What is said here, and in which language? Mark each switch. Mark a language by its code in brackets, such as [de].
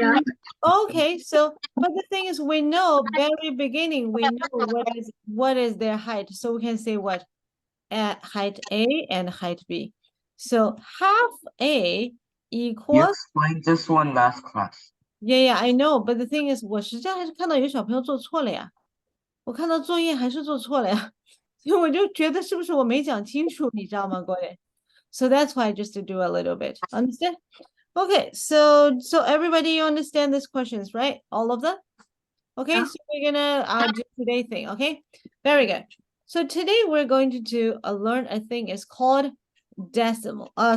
[en] Yeah. Okay, so but the thing is, we know very beginning, we know what is their height, so we can say what at height A and height B. So half A You equals explained this one last class. yeah, I know, but the thing is, [zh] 我实际上还是看到有小朋友做错了呀，我看到作业还是做错了呀，所以我就觉得是不是我没讲清楚，你知道吗，各位？ [en] So that's why just to do a little bit, understand? Okay, so everybody you understand these questions, right? All of them? Okay, Yeah. so we're gonna do today thing, okay? Very good. So today we're going to do learn a thing is called decimal.